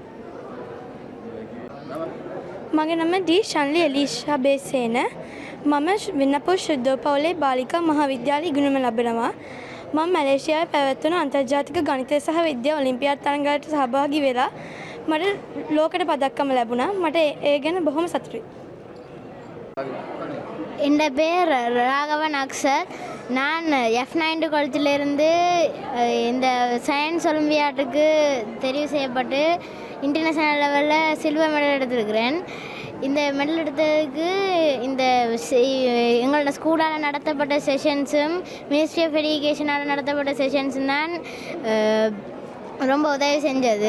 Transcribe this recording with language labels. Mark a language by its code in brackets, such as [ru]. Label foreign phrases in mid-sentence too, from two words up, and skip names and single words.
[si] මගේ නම ඩී ශන්ලි එලීෂා බේසේන. මම වින්නපුර ශුද්ධෝපවුලේ බාලිකා මහාවිද්‍යාලයේ ඉගෙනුම ලබනවා. මම මැලේසියාවේ පැවැත්වුණු අන්තර්ජාතික ගණිතය සහ විද්‍යා ඔලිම්පියාඩ් තරගයකට සහභාගී වෙලා මට ලෝකඩ පදක්කම ලැබුණා. මට ඒ ගැන බොහොම සතුටුයි. [ta] என் பேர் ராகவன் அக்சர். நான் F9 குளத்திலிருந்து இந்த சயின்ஸ் ஒலிம்பியாட்டுக்கு தெரிவு செய்யப்பட்டு இன்டர்நேஷ்னல் லெவலில் [en] silver medal [ta] எடுத்திருக்கிறேன். இந்த மெடல் எடுத்ததுக்கு இந்த எங்களோட ஸ்கூலால் நடத்தப்பட்ட செஷன்ஸும் மினிஸ்ட்ரி ஆஃப் எஜுகேஷனால் நடத்தப்பட்ட செஷன்ஸும் தான் ரொம்ப உதவி செஞ்சது.